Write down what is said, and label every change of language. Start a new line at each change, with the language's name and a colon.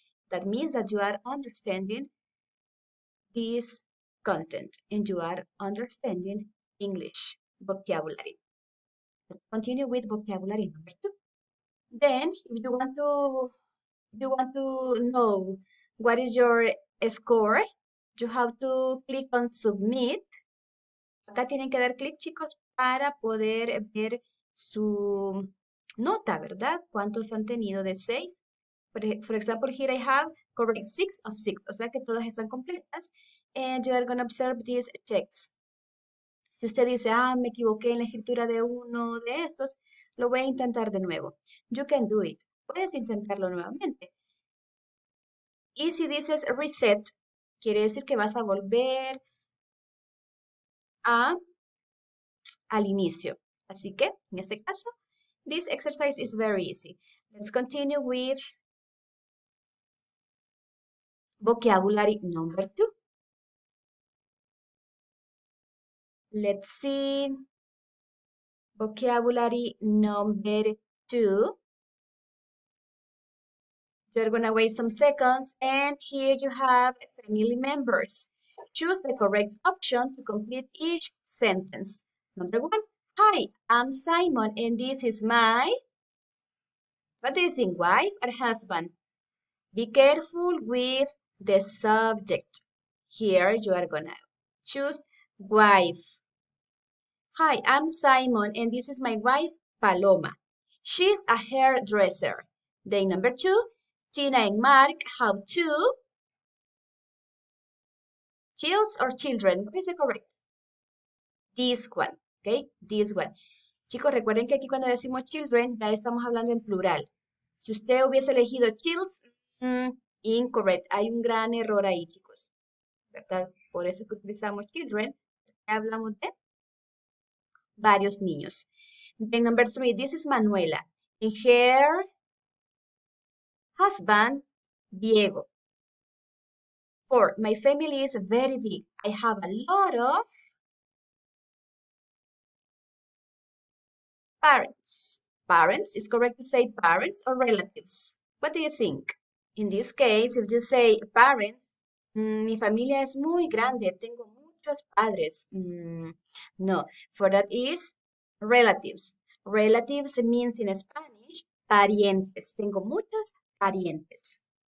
English: That means that you are understanding this content and you are understanding English vocabulary. Let's continue with vocabulary number 2. Then, if you want to know what is your score, you have to click on submit.
Spanish: Acá tienen que dar clic, chicos, para poder ver su nota, ¿verdad? ¿Cuántos han tenido de 6?
English: For example, here I have correct 6 of 6,
Spanish: o sea que todas están completas.
English: And you are going to observe these checks.
Spanish: Si usted dice, me equivoqué en la escritura de uno de estos, lo voy a intentar de nuevo.
English: You can do it.
Spanish: Puedes intentarlo nuevamente. Y si dices reset, quiere decir que vas a volver al inicio. Así que, en este caso,
English: this exercise is very easy. Let's continue with vocabulary number 2. Let's see. Vocabulary number 2. You're gonna wait some seconds, and here you have family members. Choose the correct option to complete each sentence. Number 1, hi, I'm Simon, and this is my, what do you think, wife or husband? Be careful with the subject. Here you are gonna choose wife. Hi, I'm Simon, and this is my wife, Paloma. She's a hairdresser. Then number 2, Tina and Mark have 2 childs or children. What is the correct? This one, okay? This one.
Spanish: Chicos, recuerden que aquí cuando decimos children, ya estamos hablando en plural. Si usted hubiese elegido childs, incorrect. Hay un gran error ahí, chicos. ¿Verdad? Por eso que utilizamos children. Hablamos de varios niños.
English: Then number 3, this is Manuela. And her husband, Diego. 4, my family is very big. I have a lot of parents. Parents, is correct to say parents or relatives? What do you think? In this case, if you say parents,
Spanish: mi familia es muy grande, tengo muchos padres.
English: No, for that is relatives. Relatives means in Spanish, parientes.
Spanish: Tengo muchos parientes.